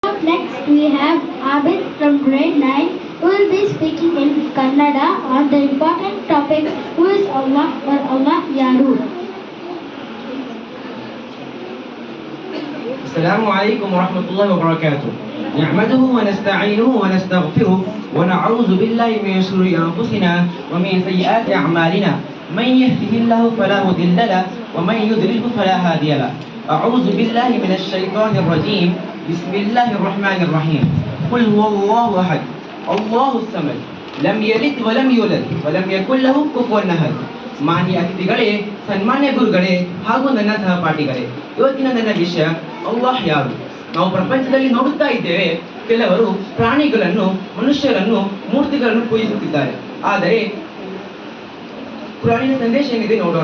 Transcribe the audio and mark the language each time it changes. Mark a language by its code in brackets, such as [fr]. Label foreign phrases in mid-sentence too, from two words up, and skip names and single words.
[en] Next we have Abid from grade 9 who will be speaking in Kannada on the important topic who is Allah or Allah Yaru. [ar] السلام عليكم ورحمة الله وبركاته. نحمده ونستعينه ونستغفره ونعوذ بالله من شرور أنفسنا ومن سيئات أعمالنا. من يهده الله فلا مضل له ومن يضلله فلا هادي له. أعوذ بالله من الشيطان الرجيم. بسم الله الرحمن الرحيم. قل هو الله أحد الله الصمد لم يلد ولم يولد ولم يكن له كفوا أحد. [kn] ಮಾನ್ಯ ಅತಿಥಿಗಳೇ, ಸನ್ಮಾನ್ಯ ಗುರುಗಳೇ ಹಾಗೂ ನನ್ನ ಸಹಪಾಠಿಗಳೇ, ಇವತ್ತಿನ ನನ್ನ ವಿಷಯ ಅಲ್ಲಾಹ್ ಯಾರು. ನಾವು ಪ್ರಪಂಚದಲ್ಲಿ ನೋಡುತ್ತಾ ಇದ್ದೇವೆ, ಕೆಲವರು ಪ್ರಾಣಿಗಳನ್ನು, ಮನುಷ್ಯರನ್ನು, ಮೂರ್ತಿಗಳನ್ನು ಪೂಜಿಸುತ್ತಿದ್ದಾರೆ. ಆದರೆ ಕುರಾನಿನ ಸಂದೇಶ ಏನಿದೆ ನೋಡೋಣ.